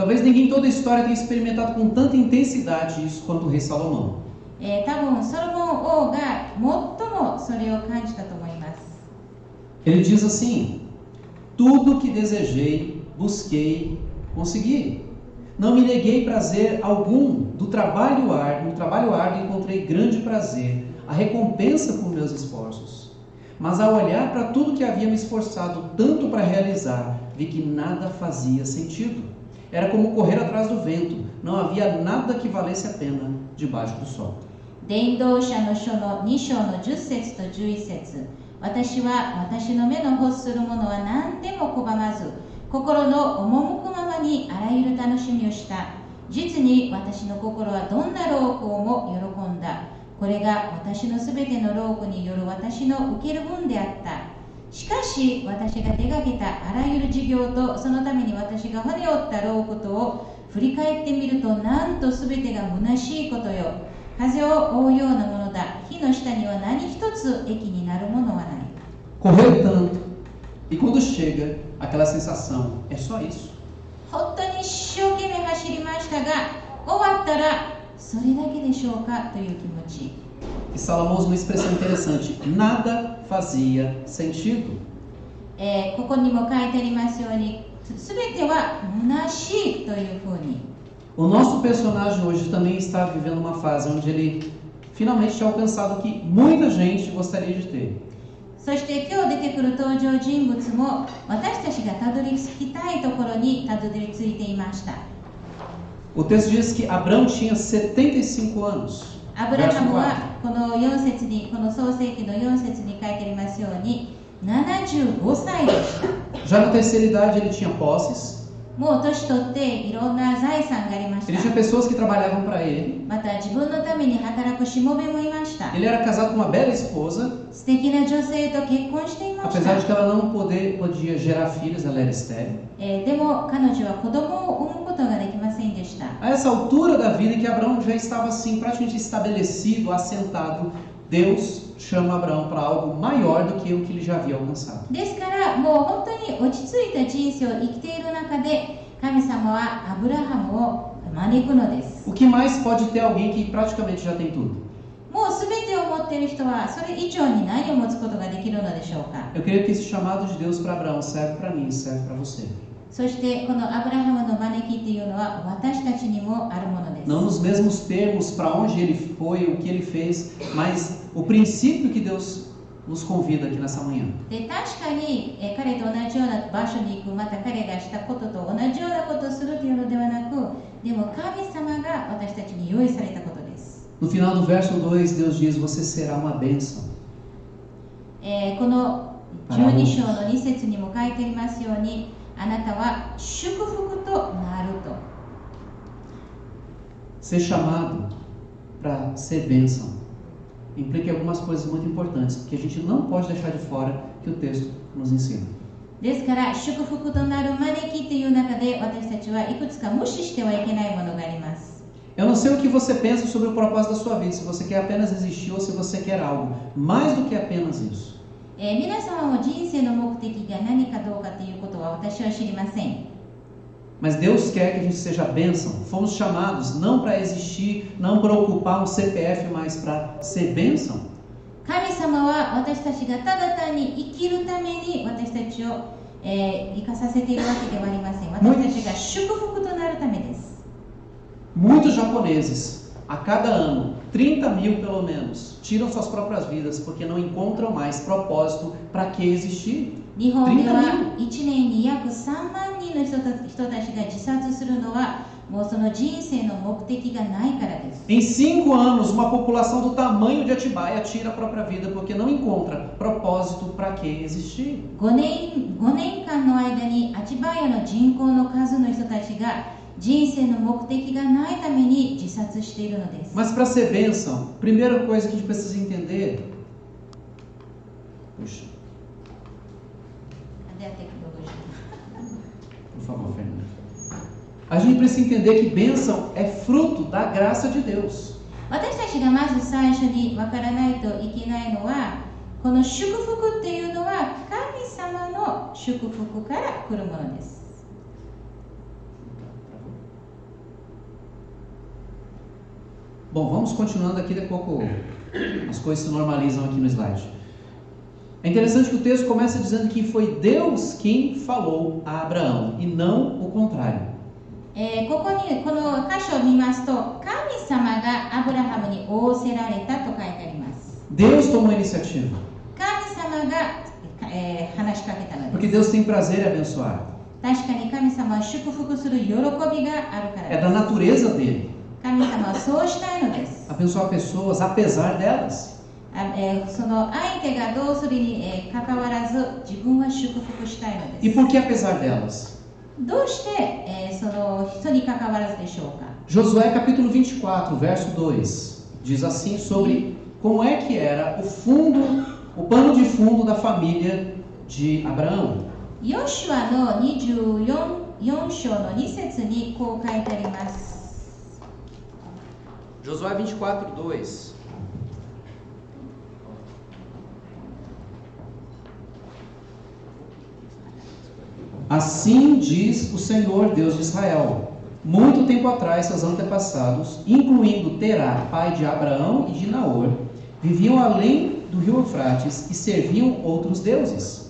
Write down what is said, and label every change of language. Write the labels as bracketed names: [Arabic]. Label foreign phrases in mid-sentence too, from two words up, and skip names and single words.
[Portuguese] Talvez ninguém em toda a história tenha experimentado com tanta intensidade isso quanto o rei Salomão. [Japanese] 多分ソロモン王が最もそれを感じたと思います。 [Portuguese] Ele diz assim: tudo que desejei, busquei, consegui. Não me neguei prazer algum. No trabalho árduo encontrei grande prazer, a recompensa por meus esforços. Mas ao olhar para tudo que havia me esforçado tanto para realizar, vi que nada fazia sentido. Era como correr atrás do vento. Não havia nada que valesse a pena debaixo do sol. [Japanese] 伝道者の書の2章の10節と11節。私は私の目の欲するものは何でも拒まず、心の赴くままにあらゆる楽しみをした。実に私の心はどんな労苦をも喜んだ。これが私のすべての労苦による私の受ける分であった。しかし私が手がけたあらゆる事業とそのために私が骨折った労苦とを振り返ってみると、なんとすべてが虚しいことよ。風を追うようなものだ。火の下には何一つ益になるものはない。 [Portuguese] Correu tanto, e quando chega, aquela sensação é só isso. [Japanese] 本当に一生懸命走りましたが、終わったらそれだけでしょうかという気持ち。 [Portuguese] E Salomão usa uma expressão interessante: nada fazia sentido. [Japanese] ここにも書いてありますように、すべては虚しいというふうに。 [Portuguese] O nosso personagem hoje também está vivendo uma fase onde ele finalmente tinha alcançado o que muita gente gostaria de ter. [Japanese] そして今日出てくる登場人物も私たちがたどり着きたいところにたどり着いていました。 [Portuguese] O texto diz que Abraão tinha 75 anos. [Japanese] アブラハムはこの4節に、この創世記の4節に書いてありますように75歳でした。 [Portuguese] Já na terceira idade ele tinha posses. [Japanese] もう年取っていろんな財産がありまし [Portuguese] Ele [Japanese] た。 [Portuguese] tinha pessoas que trabalhavam para ele. [Japanese] また自分のために働くしもべもいました。 [Portuguese] Ele era casado com uma bela esposa. [Japanese] 素敵な女性と結婚していまし [Portuguese] Apesar de [Japanese] た。 [Portuguese] que ela não podia gerar filhos, ela era estéril. [Japanese] でも彼女は子供を産むことができませんでした。 [Portuguese] A essa altura da vida em que Abraão já estava assim praticamente estabelecido, assentado, Deus chama Abraão para algo maior do que o que ele já havia alcançado. [Japanese] ですからもう本当に落ち着いた人生を生きている中で、神様はアブラハムを招くのです。 [Portuguese] O que mais pode ter alguém que praticamente já tem tudo? [Japanese] もう全てを持っている人はそれ以上に何を持つことができるのでしょうか。 [Portuguese] Eu creio que esse chamado de Deus para Abraão serve para mim, serve para você. [Japanese] そしてこのアブラハムの招きっていうのは私たちにもあるものです。 [Portuguese] Não nos mesmos termos para onde ele foi, o que ele fez, mas o princípio que Deus nos convida aqui nessa manhã. [Japanese] で確かに彼と同じような場所に行く、また彼がしたことと同じようなことをするというのではなく、でも神様が私たちに用意されたことです。 [Portuguese] No final do verso 2, Deus diz: você será uma bênção. [Japanese] この12章の2節にも書いてありますように、あなたは祝福となると。 [Portuguese] Ser chamado para ser bênção implica algumas coisas muito importantes que a gente não pode deixar de fora, que o texto nos ensina. [Japanese] ですから祝福となる招きという中で私たちはいくつか無視してはいけないものがあります。 [Portuguese] Eu não sei o que você pensa sobre o propósito da sua vida, se você quer apenas existir ou se você quer algo mais do que apenas isso. [Japanese] 皆様も人生の目的が何かどうかということは私は知りません。 [Portuguese] Mas Deus quer que a gente seja bênção. Fomos chamados não para existir, não para ocupar um CPF, mas para ser bênção. [Japanese] 神様は私たちがただ単に生きるために私たちを、生かさせているわけではありません。私たちが祝福となるためです。 [Portuguese] Muitos japoneses, a cada ano, 30 mil pelo menos, tiram suas próprias vidas porque não encontram mais propósito para que existir. [Japanese] 日本では1年に約3万人の人たちが自殺するのはもうその人生の目的がないからです。 [Portuguese] Em 5 anos, uma população do tamanho de Atibaia tira a própria vida porque não encontra propósito para que existir. [Japanese] 5年間の間にアチバヤの人口の数の人たちが人生の目的がないために自殺しているのです。 [Portuguese] Mas para ser bênção, primeira coisa que a gente precisa entender. Puxa, Cadê a tecnologia? por favor, Fernando. A gente precisa entender que bênção é fruto da graça de Deus. [Japanese] 私たちがまず最初に分からないといけないのは、この祝福っていうのは神様の祝福から来るものです。 [Portuguese] Bom, vamos continuando aqui, daqui a pouco as coisas se normalizam aqui no slide. É interessante que o texto começa dizendo que foi Deus quem falou a Abraão e não o contrário. [Japanese] ここにこの箇所を見ますと、神様がアブラハムに仰せられたと書いてあります。 [Portuguese] Deus tomou a iniciativa. [Japanese] 神様が、話しかけたの [Portuguese] Porque [Japanese] です。 [Portuguese] Deus tem prazer em abençoar. [Japanese] 確かに神様は祝福する喜びがあるから [Portuguese] É [Japanese] で [Portuguese] da [Japanese] す。 [Portuguese] natureza dele [Japanese] 神様はそうしたいのです。 [Portuguese] abençoar pessoas apesar delas. [Japanese] その相手がどうするに関わらず自分は祝福したいの [Portuguese] E [Japanese] です。 [Portuguese] por que apesar delas? [Japanese] どうして、その人に関わらずでしょうか。 [Portuguese] Josué capítulo 24, verso 2, diz assim sobre como é que era o pano de fundo da família de Abraão. [Japanese] ヨシュアの24章の2節にこう書いてあります。 [Portuguese] Josué 24, 2. Assim diz o Senhor Deus de Israel: muito tempo atrás, seus antepassados, incluindo Terá, pai de Abraão e de Naor, viviam além do rio Eufrates e serviam outros deuses.